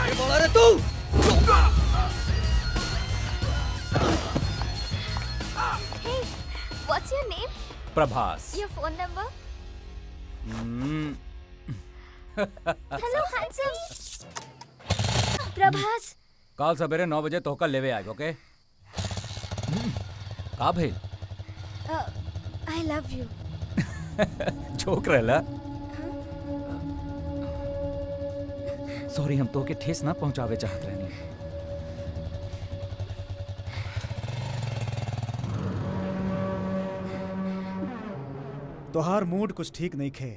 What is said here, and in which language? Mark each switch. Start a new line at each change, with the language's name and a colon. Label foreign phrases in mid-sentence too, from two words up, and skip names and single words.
Bhojpuri: अरे तू
English: Hey, what's your name? प्रभास। Your phone number? Hello, handsome. प्रभास।
Bhojpuri: काल सवेरे 9 बजे तोहका लेवे आए, ओके? का भेल?
English: I love you.
Bhojpuri: जोक रहला। सॉरी, हम तोहके ठेस ना पहुंचावे चाहत रहनी। तोहार मूड कुछ ठीक नहीं खे।